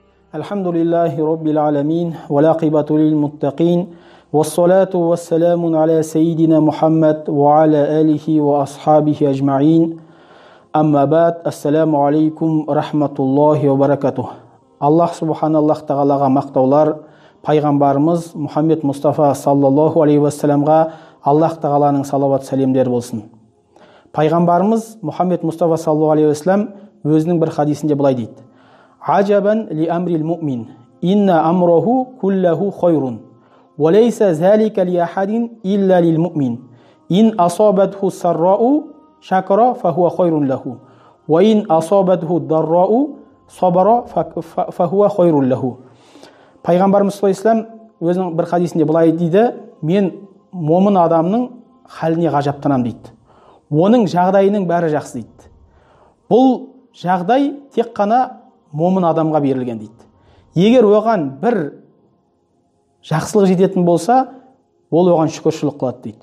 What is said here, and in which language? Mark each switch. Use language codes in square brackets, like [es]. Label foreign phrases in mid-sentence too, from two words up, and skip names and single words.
[ar] الحمد لله رب العالمين، والعاقبة للمتقين، والصلاة والسلام على سيدنا محمد وعلى آله وأصحابه أجمعين. أما بعد، السلام عليكم رحمة الله وبركاته. [kk] Аллах субханаллах тағалаға мақтаулар, пайғамбарымыз Мұхаммед Мұстафа [ar] صلى الله عليه وسلم [kk] Аллах тағаланың салават сәлемдер болсын. Пайғамбарымыз Мұхаммед Мұстафа [ar] صلى الله عليه وسلم [kk] өзінің бір хадисінде былай дейді: [ar] عجبا لأمر المؤمن، إن أمره كله خير، وليس ذلك لأحد إلا للمؤمن. إن أصابته سراء شكر فهو خير له، وإن أصابته ضراء صبر فهو خير له. [kk] Пайғамбарымыз [ar] صلى الله عليه وسلم [kk] өзінің бір хадисінде былай дейді: мен момын адамның халіне ғажаптанамын дейді. Оның жағдайының бәрі жақсы дейді. Бұл жағдай тек қана момын адамға берілген дейді. Егер оған бір жақсылық жететін болса, ол оған шүкіршілік қылады дейді.